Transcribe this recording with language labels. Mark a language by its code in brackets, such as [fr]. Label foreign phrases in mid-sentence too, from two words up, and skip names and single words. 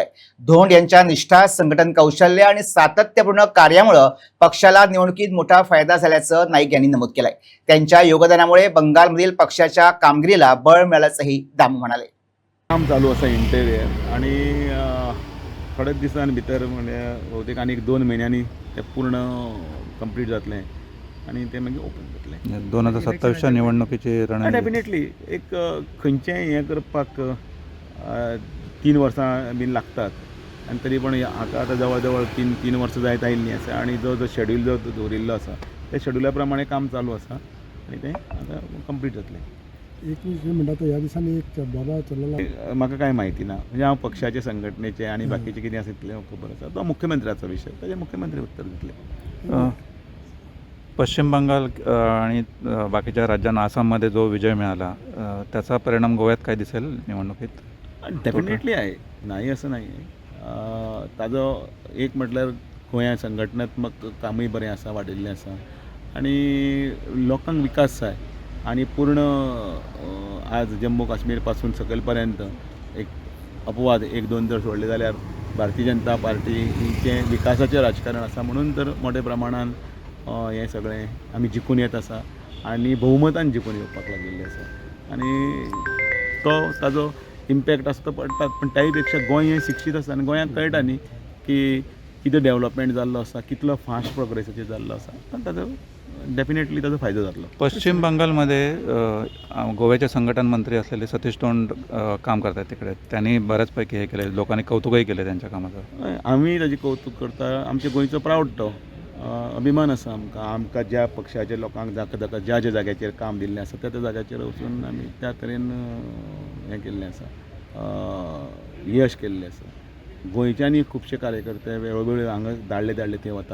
[mr] धोंड यांच्या निष्ठा, संघटन कौशल्य आणि सातत्यपूर्ण कार्यामुळे पक्षाला निवडणुकीत मोठा फायदा झाल्याचं नाईक यांनी नमूद केलंय. त्यांच्या योगदानामुळे बंगालमधील पक्षाच्या कामगिरीला बळ मिळाल्याचंही दामू म्हणाले. [kok] काम चालू आसा इंटरव्ह्यू आणि थोड्याच दिसांनी भितर म्हणजे बहुतेक आनीक 2 म्हयन्यांनी ते पूर्ण कंप्लीट जातलें आणि ते मागीर ओपन जातलें. [mr] 2027च्या निवडणुकीची रणनीती [kok] डेफिनेटली एक खंयचेंय हें करपाक 3 वर्सां बीन लागतात आनी तरी पण हाका आतां जवळ जवळ 3 वर्सां जायत आयिल्लीं आसा आणि जो शेड्यूल जो दवरिल्लो आसा त्या शेड्युला प्रमाणे काम चालू आसा आनी तें आतां कंप्लीट जातलें. 21 म्हणटा तो ह्या दिसांनी एक बोबा चल्लेला. म्हाका कांय म्हायती ना, म्हणजे हांव पक्षाचे संघटनेचे आनी बाकीचें कितें आसा तितलें खबर आसा. तो मुख्यमंत्र्याचो विशय, ताजे मुख्यमंत्री उत्तर दितले. [mr] पश्चिम बंगाल आणि बाकीच्या राज्यांना आसाममध्ये जो विजय मिळाला त्याचा परिणाम गोव्यात काय दिसेल निवडणुकीत? डेफिनेटली आहे, नाही असं नाही आहे. [kok] ताजो एक म्हटल्यार गोंया संघटनात्मक कामूय बरें आसा, वाडिल्लें आसा आनी लोकांक विकास जाय आणि पूर्ण आज जम्मू काश्मीर पासून सकयल पर्यंत एक अपवाद 1-2 जर सोडले जाल्यार भारतीय जनता पार्टीचे विकासाचें राजकारण आसा. म्हणून तर मोठ्या प्रमाणान हें सगळें आमी जिखून येत आसा आनी भोवमतान जिखून येवपाक लागिल्ले आसा आनी तो ताजो इम्पॅक्ट आसा तो पडटात. पण त्याही पेक्षा गोंय हें शिक्षीत आसा आनी गोंयांक कळटा न्ही की कितें डेवलपमेंट जाल्लो आसा, कितलो फास्ट प्रोग्रेसाचेर जाल्लो आसा. पण ताजो डेफिनेटली ताजो फायदो जातलो. [mr] पश्चिम बंगालमध्ये गोव्याचे संघटन मंत्री असलेले सतीश धोंड काम करतात तिकडे. त्यांनी बऱ्याचपैकी हे केले, लोकांनी कौतुकही केले त्यांच्या कामाचं. [kok] आमी ताजें कौतुक करता. आमच्या गोंयचो प्रावड तो अभिमान आसा आमकां ज्या पक्षाच्या लोकांक जाका ज्या जाग्याचेर काम दिल्लें आसा त्या जाग्याचेर वचून आमी त्या तरेन हें केल्लें आसा, यश केल्लें आसा. गोंयच्यानी खुबशे कार्यकर्ते वेळोवेळी हांगा धाडले थंय वता.